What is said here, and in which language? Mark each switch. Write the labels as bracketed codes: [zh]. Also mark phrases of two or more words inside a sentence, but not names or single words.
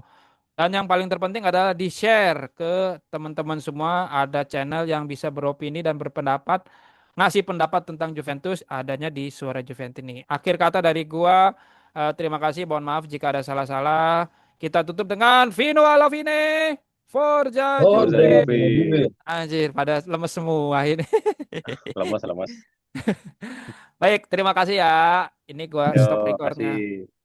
[id] Dan yang paling terpenting adalah di-share ke teman-teman semua. Ada channel yang bisa beropini dan berpendapat, ngasih pendapat tentang Juventus adanya di Suara Juventini. Akhir kata dari gua, terima kasih. Mohon maaf jika ada salah-salah. Kita tutup dengan [it] Vino alla fine, Forza [id] Forza Forza Juve. Juve, Juve. Anjir, pada lemes semua ini. lemas lemas. Baik, terima kasih ya. Ini gua Yo, stop recordnya. kasih.